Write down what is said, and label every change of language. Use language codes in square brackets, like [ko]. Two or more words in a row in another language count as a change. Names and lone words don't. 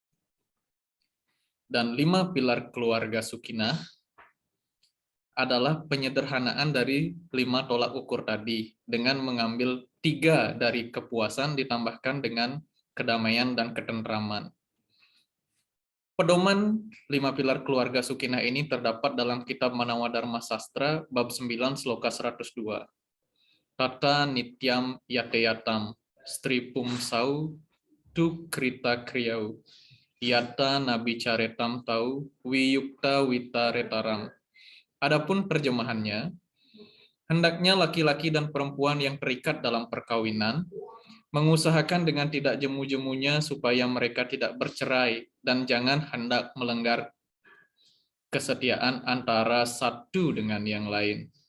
[id] Dan 5 pilar keluarga Sukinah adalah penyederhanaan dari 5 tolak ukur tadi dengan mengambil 3 dari kepuasan ditambahkan dengan kedamaian dan ketentraman. Pedoman 5 pilar keluarga Sukinah ini terdapat dalam kitab Manawadharma Sastra bab 9 sloka 102. [sa] Tata nityam yateyatam stripum sau tu krita kriyau yata nabi caretam tau wiyukta witaretaram. [id] Adapun terjemahannya, hendaknya laki-laki dan perempuan yang terikat dalam perkawinan mengusahakan dengan tidak jemu-jemunya supaya mereka tidak bercerai dan jangan hendak melanggar kesetiaan antara satu dengan yang lain.